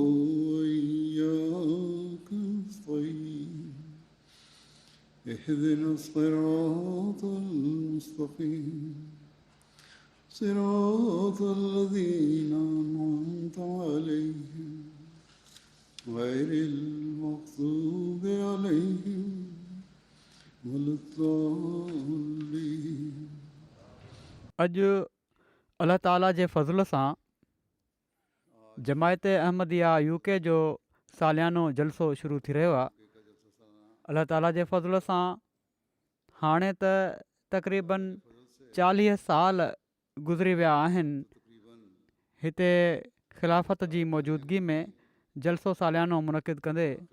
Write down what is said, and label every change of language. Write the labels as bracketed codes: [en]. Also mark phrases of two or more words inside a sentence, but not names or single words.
[ar] وإياك نستعين اهدنا الصراط المستقيم صراط الذين أنعمت عليهم غير المغضوب عليهم ولا الضالين। [sd] अॼु अलाह ताला जे फज़ल सां जमायत अहमदिया यूके जो सालियानो जलसो शुरू थी रहियो आहे। अलाह ताला जे फज़ल सां हाणे त तक़रीबन 40 साल गुज़री विया आहिनि हिते ख़िलाफ़त जी मौजूदगी में जलसो सालियानो मुनक़िद कंदे।